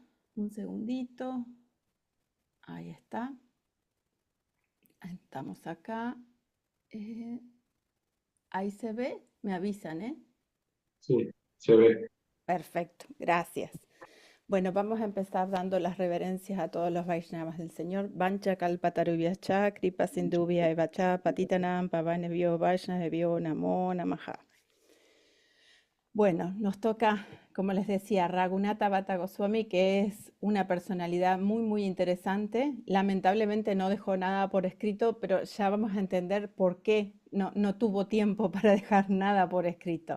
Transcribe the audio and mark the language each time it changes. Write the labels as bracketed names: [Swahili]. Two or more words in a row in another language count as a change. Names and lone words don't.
[Spanish] Un segundito. Ahí está. Estamos acá. Eh, ahí se ve. Me avisan, ¿eh? Sí, se ve. Perfecto. Gracias. Bueno, vamos a empezar dando las reverencias a todos los Vaishnavas del Señor. [Sanskrit] वाञ्छा कल्पतरुभ्यश्च कृपा सिन्धुभ्य एवच पतितानां पावनेभ्यो वैष्णवेभ्यो नमो नमः. [Spanish] Bueno, nos toca, como les decía, Raghunatha Bhatta Goswami, que es una personalidad muy, muy interesante. Lamentablemente no dejó nada por escrito, pero ya vamos a entender por qué no tuvo tiempo para dejar nada por escrito.